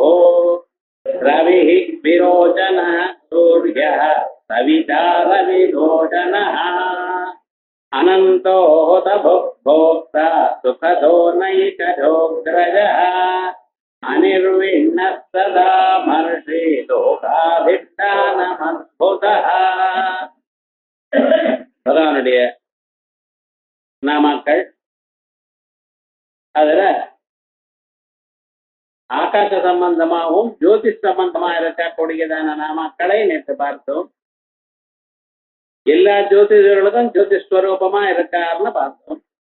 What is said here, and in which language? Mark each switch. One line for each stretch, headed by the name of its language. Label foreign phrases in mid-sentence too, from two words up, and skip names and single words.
Sanskrit: रविः विरोचनः सूर्यः सविता रविरोचनः अनन्तोऽहुत भुक्भोक्ता सुखदो नैकजोऽग्रजः अनिर्विण्णः सदा महर्षि लोकाभिष्टानमद्भुतः
Tamil: பகவானுடைய நாமாக்கள். அதுல ஆகாச சம்பந்தமாகவும் ஜோதிஷ் சம்பந்தமா இருக்கக்கூடியதான நாமாக்களை நேற்று பார்த்தோம். எல்லா ஜோதிஷர்களுக்கும் ஜோதிஷ் ஸ்வரூபமா இருக்காருன்னு பார்த்தோம்.